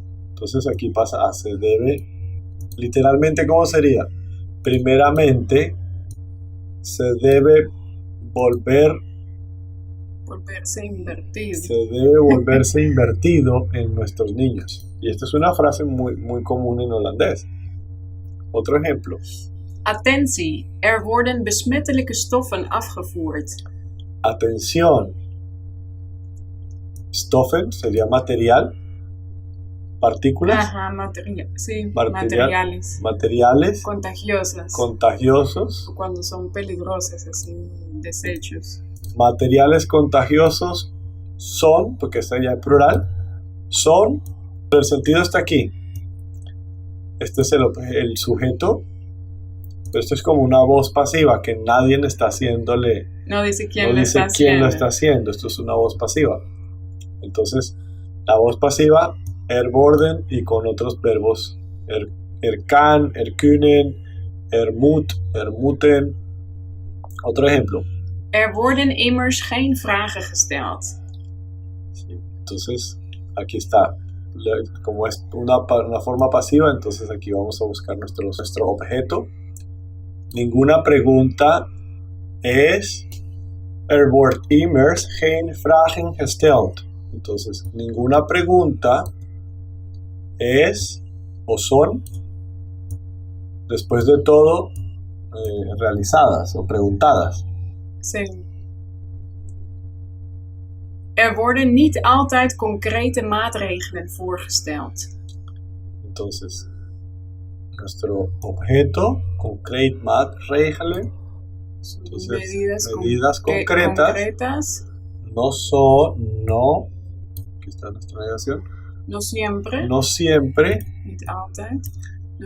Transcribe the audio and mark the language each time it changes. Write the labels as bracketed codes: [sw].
[es] Entonces aquí pasa a se debe. Literalmente, ¿cómo sería? Primeramente se debe volverse invertido. Se debe volverse invertido en nuestros niños. Y esta es una frase muy, muy común en holandés. Otro ejemplo. [nl] Attentie, worden besmettelijke stoffen afgevoerd. [es] Atención. Stoffen sería material. Partículas. Ajá, sí, materiales. Materiales. Contagiosos. Contagiosos. Cuando son peligrosas, así, desechos. materiales contagiosos son, porque está ya en plural, son, pero el sentido está aquí. Este es el sujeto, pero esto es como una voz pasiva que nadie está haciéndole. No dice quién No lo dice está quién haciendo. lo está haciendo, esto es una voz pasiva. Entonces, la voz pasiva, worden y con otros verbos, kan, kunnen, moet, moeten. Otro ejemplo. [nl] Worden immers geen vragen gesteld. [es] Sí, entonces, aquí está. Como es una forma pasiva, entonces aquí vamos a buscar nuestro objeto. Ninguna pregunta es. [nl] Wordt immers geen vragen gesteld. [es] Entonces, ninguna pregunta es o son, después de todo, realizadas o preguntadas. Sí. [nl] Worden niet altijd concrete maatregelen voorgesteld. [es] Entonces, nuestro objeto, [nl] concreet maatregelen, [es] entonces, medidas concretas, no son, no, aquí está nuestra negación, no siempre, [nl] niet altijd, [es] no